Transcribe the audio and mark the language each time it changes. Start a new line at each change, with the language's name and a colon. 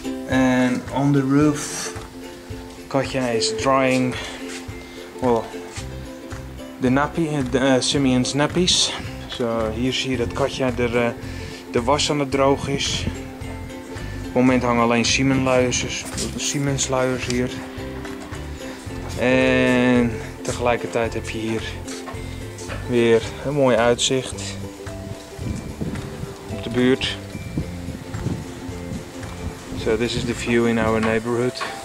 English: And on the roof, Katja is drying, well, the nappy, Simeon's nappies.
Dutch: So hier zie je dat Katja de was aan het droog is. Op het moment hangen alleen Siemens luiers hier. En tegelijkertijd heb je hier weer een mooi uitzicht op de buurt.
English: So this is the view in our neighborhood.